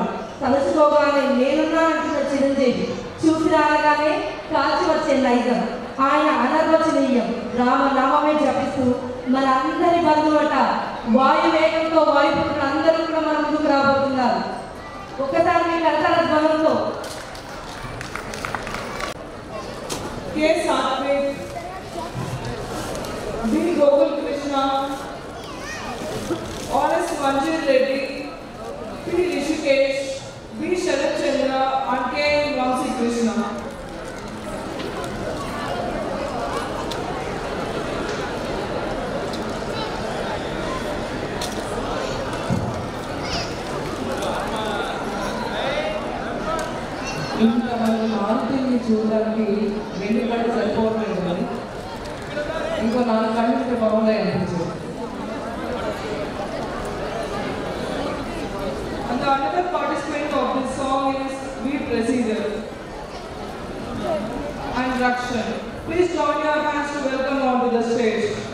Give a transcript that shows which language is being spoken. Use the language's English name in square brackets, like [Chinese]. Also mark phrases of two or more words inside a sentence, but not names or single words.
[Telugu] తలుచుకోగానే నేనున్నా అంటున్న చిరంజీవి, చూసి రాగానే కాల్చి వచ్చే నైజం, ఆయన అనర్వచనీయం. రామనామమే జపిస్తూ మన అందరి బంధువట వాయువేగంతో వాయుపుత్రులు అందరూ కూడా మన ముందుకు రాబోతున్నారు. ఒక్కసారి మీ కరతాళ ధ్వనులతో K. Satvik, B. Gokul Krishna, R.S. Manjir Reddy, P. Rishikesh, B. Sharat Chandra, and K. Vamsi Krishna. ఇంకా మనం మారుతిని చూడడానికి 2 కళ్ళు సరిపోవట్లేదు కానీ ఇంకో 4 కళ్ళు ఉంటే బాగున్నాయి అనిపించింది. [English] And the another participant of this song is V. Presider and Rakshan. Please join your hands to welcome onto the stage.